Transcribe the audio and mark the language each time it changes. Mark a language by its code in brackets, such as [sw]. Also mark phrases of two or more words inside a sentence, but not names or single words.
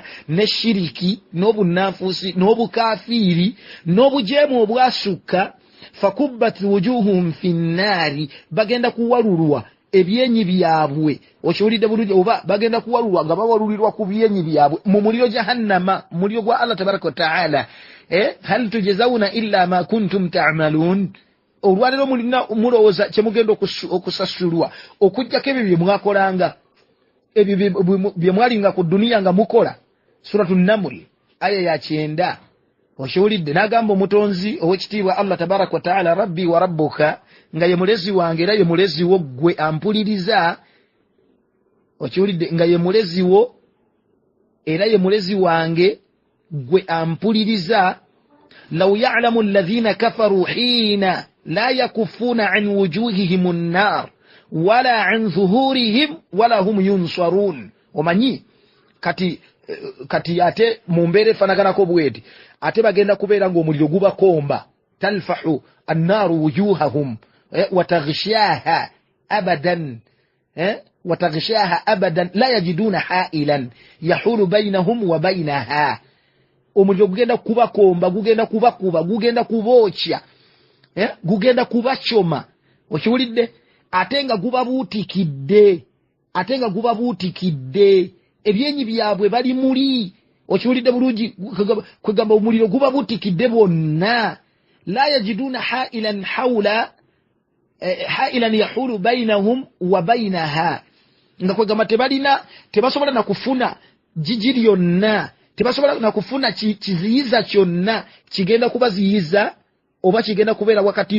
[lg] ne shiriki n'obunafusi n'obukafiiri n'obujeemu obwasukka [ar] فكبت وجوههم في النار [lg] bagenda kuwalulwa ebyenyi byabwe okiwulidde bulungi oba bagenda kuwalulwa nga bawalulirwa ku byenyi byabwe mu muliro jahannama muliro gwa Allah [ar] تبارك وتعالى هل تجزون إلا ما كنتم تعملون [lg] olwalero mulina mulowooza kyemugenda okusasulwa okujjako ebyo bye mwakolanga ebyo bye mwalinga ku duniya nga mukola suratu Naml aya ya 9 okiwulidde n'agamba omutonzi ow'ekitiibwa [ar] الله تبارك وتعالى ربي و [lg] rabbuka nga ye mulezi wange era ye mulezi wo gwe ampuliriza okiwulidde nga ye mulezi wo era ye mulezi wange gwe ampuliriza [ar] لو يعلم الذين كفروا حين لا يكفون عن وجوههم النار ولا عن ظهورهم ولا هم ينصرون [lg] omanyi kati ate mumbere fanaganako bweti ate bagenda kubeera ng'omuliro gubakomba [ar] تلفح النار وجوههم وتغشاها أبدا لا يجدون حائلا يحول بينهم وبينها [lg] omuliro gugenda kubakomba gugenda kubakuba gugenda kubookya gugenda kubachoma okiwulidde ate nga gubabuutikidde ebyenyi byabwe bali muli okiwulidde bulungi kwegamba omuliro gubabuutikidde bonna [ar] لا يجدون حائلا يحول بينهم وبينها [lg] nga kwegamba tebasobola na kufuna jiji lyonna tebasobola na kufuna kiziyiza kyonna kigenda kubaziyiza oba kigenda kubeera wakati